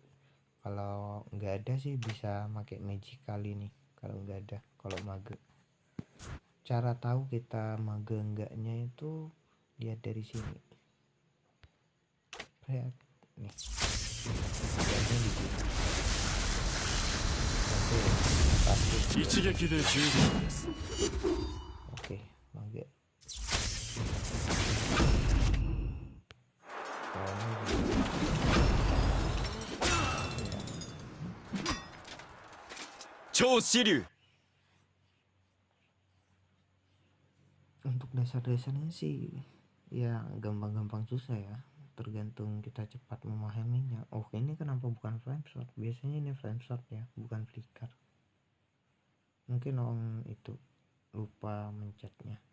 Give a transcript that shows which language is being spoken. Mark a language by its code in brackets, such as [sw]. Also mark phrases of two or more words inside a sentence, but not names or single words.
[id] Kalau nggak ada sih bisa pakai magic kali nih, kalau nggak ada. Kalau mage, cara tahu kita mage enggaknya itu lihat dari sini. Lihat nih, lihatnya di sini. Oke, [ja] 一撃で十分です。 [id] oke, mage. Oh, [ja] 超支流 [id] untuk dasar-dasarnya sih ya gampang-gampang susah ya, tergantung kita cepat memahaminya. Oh, ini kenapa bukan [en] flame shot? [id] Biasanya ini [en] flame shot [id] ya, bukan flicker. Mungkin orang itu lupa mencetnya.